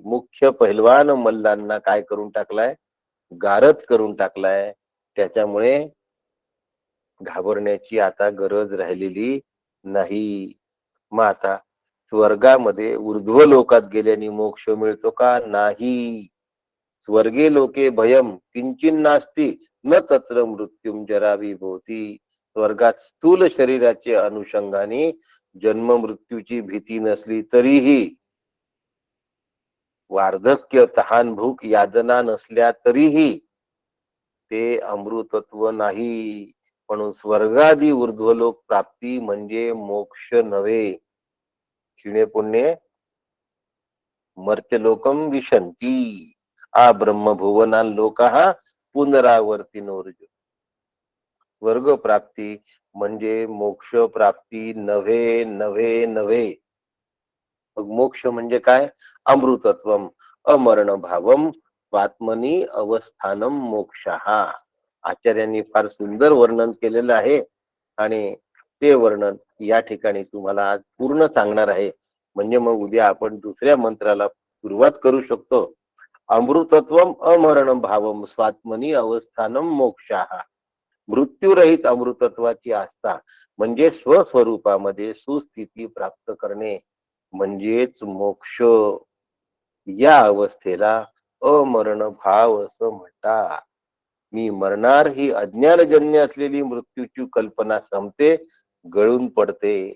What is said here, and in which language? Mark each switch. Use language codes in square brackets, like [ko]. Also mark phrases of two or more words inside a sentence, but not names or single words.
[mr] मुख्य पहिलवान मल्लांना काय करून टाकलाय? गारद करून टाकलाय. त्याच्यामुळे घाबरण्याची आता गरज राहिलेली नाही. मग आता स्वर्गामध्ये ऊर्ध्व लोकात गेल्याने मोक्ष मिळतो का? नाही. [sa] स्वर्गे लोके भयम किंचिन नास्ति न तत्र मृत्युम जरा विभूती. [mr] स्वर्गात स्थूल शरीराचे अनुषंगाने जन्म मृत्यूची भीती नसली तरीही, वार्धक्य, तहान, भूक, यातना नसल्या तरीही ते अमृतत्व नाही. म्हणून स्वर्गादी ऊर्ध्वलोक प्राप्ती म्हणजे मोक्ष नव्हे. [sa] क्षीणे पुण्ये मर्त्यलोकम विशंती आ ब्रह्मभुवना लोकाः पुनरावर्तिनोर्जुन. [mr] वर्ग प्राप्ती म्हणजे मोक्ष प्राप्ती नव्हे नव्हे नव्हे. मग मोक्ष म्हणजे काय? [sa] अमृतत्वम अमरण भावम स्वात्मनी अवस्थानम मोक्षः. [mr] आचार्यांनी फार सुंदर वर्णन केलेलं आहे आणि ते वर्णन या ठिकाणी तुम्हाला आज पूर्ण सांगणार आहे. म्हणजे मग उद्या आपण दुसऱ्या मंत्राला सुरुवात करू शकतो. [sa] अमृतत्वम अमरण भावम स्वात्मनी अवस्थानम मोक्षः. [mr] मृत्यूरहित अमृतत्वाची आस्था म्हणजे स्वस्वरूपामध्ये सुस्थिती प्राप्त करणे म्हणजेच मोक्ष. या अवस्थेला अमरण भाव असं म्हणतात. मी मरणार ही अज्ञानजन्य असलेली मृत्यूची कल्पना संपते, गळून पडते.